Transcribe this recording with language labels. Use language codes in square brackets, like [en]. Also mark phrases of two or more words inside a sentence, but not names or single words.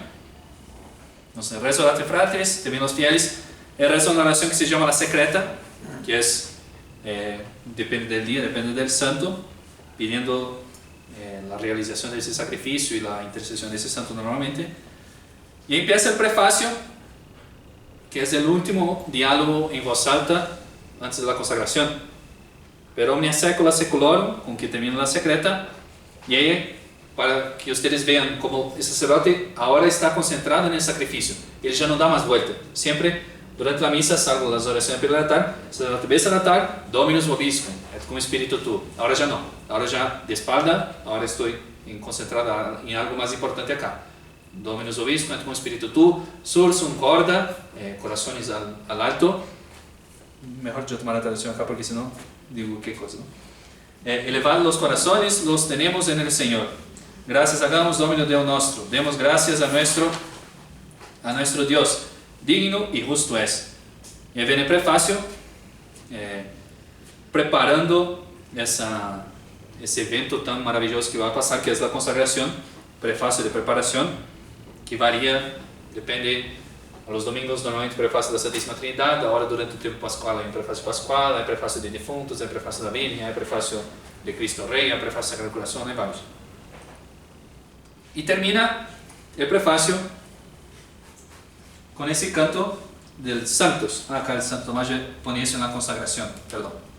[es] Entonces, el rezo [la] Orate Fratres, [es] también los fieles, el rezo de una oración que se llama la secreta, que es, depende del día, depende del santo, pidiendo la realización de ese sacrificio y la intercesión de ese santo normalmente. Y empieza el prefacio, que es el último diálogo en voz alta antes de la consagración. [la] Per omnia secula seculorum, [es] con que termina la secreta, y ahí, para que ustedes vean cómo el sacerdote ahora está concentrado en el sacrificio. Él ya no da más vuelta. Siempre, durante la misa, salvo las oraciones per el altar, el sacerdote besa el altar, [la] Dominus vobiscum, et cum spiritu tuo. [es] Ahora ya no. Ahora ya de espalda, ahora estoy concentrado en algo más importante acá. [la] Dominus vobiscum, et cum spiritu tuo, sursum corda, [es] corazones al alto. Mejor yo tomar la traducción acá porque si no, digo qué cosa, ¿no? Elevad los corazones, los tenemos en el Señor. Gracias hagamos, [la] Domino Deus nuestro. [es] Demos gracias a nuestro Dios. Digno y justo es. Y ahí viene el prefacio, preparando ese evento tan maravilloso que va a pasar, que es la consagración, prefacio de preparación, que varía, depende. A los domingos normalmente prefacio [pt] da Santíssima Trindade, [es] ahora durante [pt] o tempo pascual [es] hay prefacio pascual, hay prefacio de defuntos, hay prefacio da Virgen, hay prefacio de Cristo Rey, hay prefacio de Sagrada Corazón, hay varios. Y termina el prefacio con ese canto del Santos. Acá el Santo Tomás pone eso en la consagración, perdón.